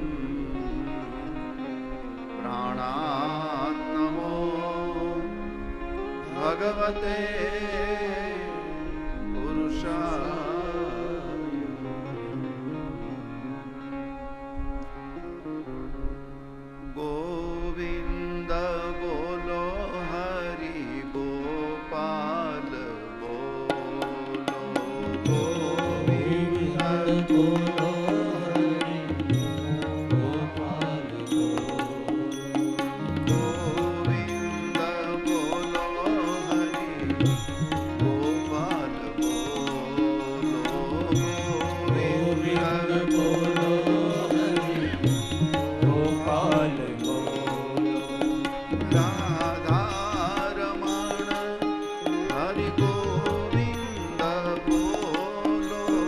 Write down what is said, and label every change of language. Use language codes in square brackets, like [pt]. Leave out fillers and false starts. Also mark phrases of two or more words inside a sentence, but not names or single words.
[sa] प्राणान्नमो भगवते पुरुषाय [hi] गोविन्द बोलो हरि गोपाल बोलो गोविन्द बोलो हरि गोपाल गोविन्द बोलो हरि गोपाल बोलो गोविन्द बोलो हरि गोपाल राधारमण हरि गोविन्द बोलो